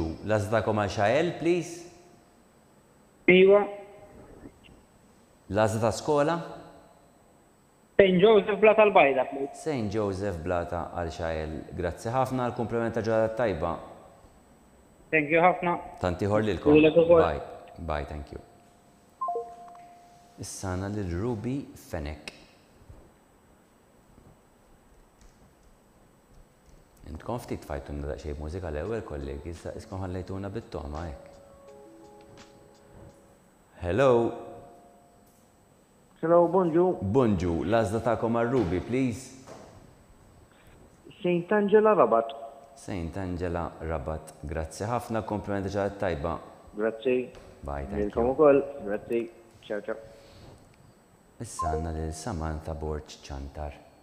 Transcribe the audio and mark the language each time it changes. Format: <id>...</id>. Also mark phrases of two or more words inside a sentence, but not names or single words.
<mt>L-għażlakom għal Xael, please. Iva. L-għażla ta' skola? St. Joseph Blata al-Bajda, please. St. Joseph Blata għal Xael. Grazzi ħafna għal-komplimenta ġaħat tajba.</mt> <en>Thank you ħafna.</en> <mt>Tantiħor lilkom.</mt> <en>Bye. Bye, thank you.</en> <mt>Issana lil Ruby Fenek. Intkom ftit fajtuna daqsxejn mużika l-ewwel kollegi, issa iskom ħallejtuna bit-toħma hekk. Hello. Hello, bonġu. Bonġu, l-għażla tagħkom għar-Ruby, please. St. Angela Rabat. St. Angela Rabat. Grazzi ħafna, komplimenti ġaħat tajba. Grazzi.</mt> <en>Bye, thank you.</en> <mt>Lilkom ukoll. Grazzi.</mt> <it>Ciao, ciao.</it> <mt>Issa għandna lil Samantha Borċ Ċantar.</mt>